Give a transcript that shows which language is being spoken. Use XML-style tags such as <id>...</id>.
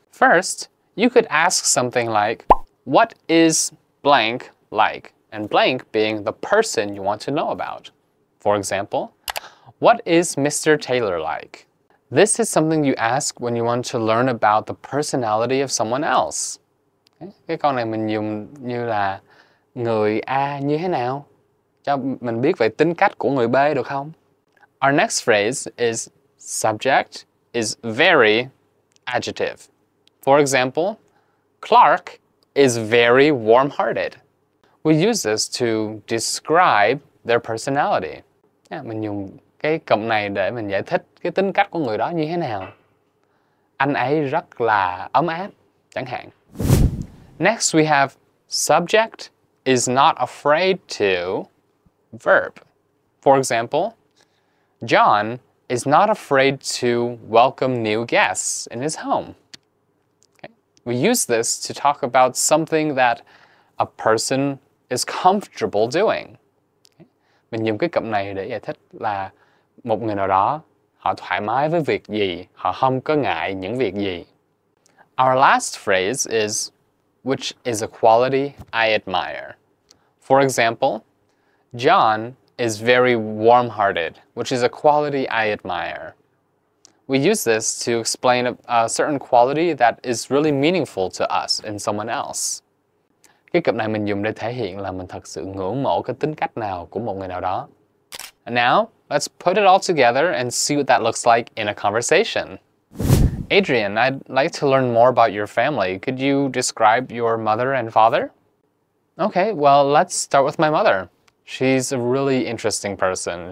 <en>First, you could ask something like, what is blank like? And blank being the person you want to know about. For example, what is Mr. Taylor like? This is something you ask when you want to learn about the personality of someone else.</en> <vi>Cái câu này mình dùng như là người A như thế nào? Cho mình biết về tính cách của người B được không?</vi> <en>Our next phrase is subject is very adjective. For example, Clark is very warm-hearted. We use this to describe their personality.</en> <vi>Mình dùng cái cụm này để mình giải thích cái tính cách của người đó như thế nào. Anh ấy rất là ấm áp, chẳng hạn.</vi> <en>Next we have subject is not afraid to verb. For example, John is not afraid to welcome new guests in his home. Okay. We use this to talk about something that a person is comfortable doing. Okay.</en> <vi>Mình dùng cái cụm này để giải thích là một người nào đó họ thoải mái với việc gì, họ không có ngại những việc gì.</vi> <en>Our last phrase is which is a quality I admire. For example, John is very warm-hearted, which is a quality I admire. We use this to explain a certain quality that is really meaningful to us in someone else.</en> <vi>Cái cụm này mình dùng để thể hiện là mình thật sự ngưỡng mộ cái tính cách nào của một người nào đó.</vi> <en>And now, let's put it all together and see what that looks like in a conversation. Adrian, I'd like to learn more about your family. Could you describe your mother and father? Okay, well, let's start with my mother. She's a really interesting person.</en>